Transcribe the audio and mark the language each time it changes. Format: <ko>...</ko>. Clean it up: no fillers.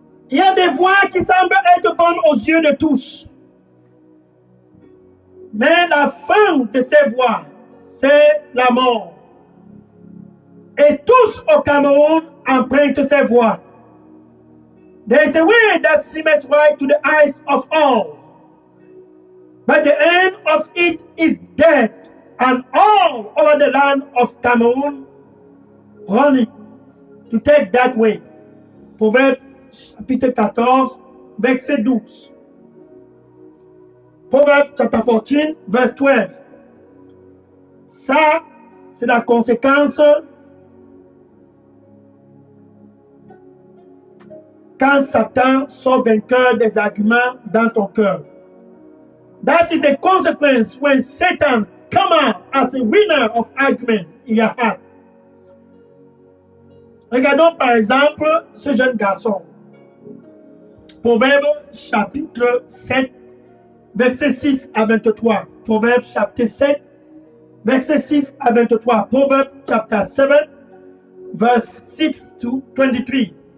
<fr>Il y a des voies qui semblent être bonnes aux yeux de tous. Mais la fin de ces voies, c'est la mort. Et tous au Cameroun empruntent ces voies.</fr> <en>There is a way that seemeth right to the eyes of all, but the end of it is death, and all over the land of Cameroon running to take that way.</en> <fr>Proverbe chapitre 14, verset 12.</fr> <en>Proverbe chapter 14, verse 12.</en> <fr>Ça, c'est la conséquence quand Satan sort vainqueur des arguments dans ton cœur.</fr> <en>That is the consequence when Satan come out as a winner of argument in your heart.</en> <fr>Regardons par exemple ce jeune garçon. Proverbe chapitre 7, verset 6 à 23. Proverbe chapitre 7, verset 6 à 23.</fr> <en>Proverbe chapter 7, verse 6 to 23.</en>